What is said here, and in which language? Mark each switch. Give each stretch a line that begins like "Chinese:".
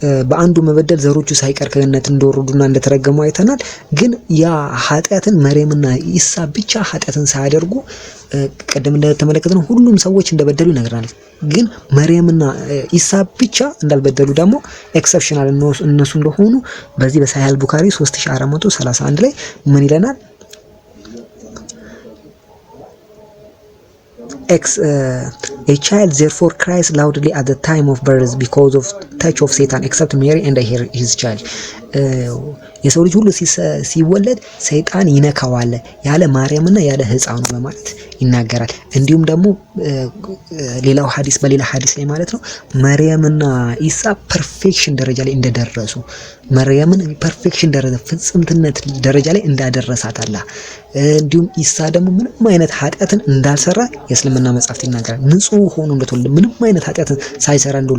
Amharic: በአንዱ መበደል ዘሮቹ ሳይቀር ከገነት እንደወረዱና እንደተረገሙ አይተናል። ግን ያ ኃጢአትን መርየምና ኢሳ ብቻ ኃጢአትን ሳያደርጉ ቀደም እንደተመለከተነው ሁሉም ሰዎች እንደበደሉ ይነግረናል። ግን መርየምና ኢሳ ብቻ እንዳልበደሉ ደግሞ ኤክሰፕሽናል እነሱ እንደሆኑ በዚህ በሳሂህ ቡኻሪ 3431 ላይ ምን ይለናል?
English: A child therefore cries loudly at the time of birth because of touch of Satan except Mary and his child.
Amharic: የሰው ልጅ ሁሉ ሲወለድ ሰይጣን ይነካዋል ያለ ማርያምና ያለ ሕፃኑ በማለት ይናገራል። እንዲሁም ደግሞ ሌላው ሐዲስ በሌላ ሐዲስ ላይ ማለት ነው መርየምና ኢሳ ፐርፌክሽን ደረጃ ላይ እንደደረሱ መርየምን ፐርፌክሽን ደረጃ ፍጽምትነት ደረጃ ላይ እንዳደረሳት አላህ እንዲሁም ኢሳ ደግሞ ምንም አይነት ኃጢአትን እንዳልሰራ የእስልምና መጻሕፍት ይናገራል። ንጹህ ሆኖ እንደተወለደ ምንም አይነት ኃጢአትን ሳይሰራ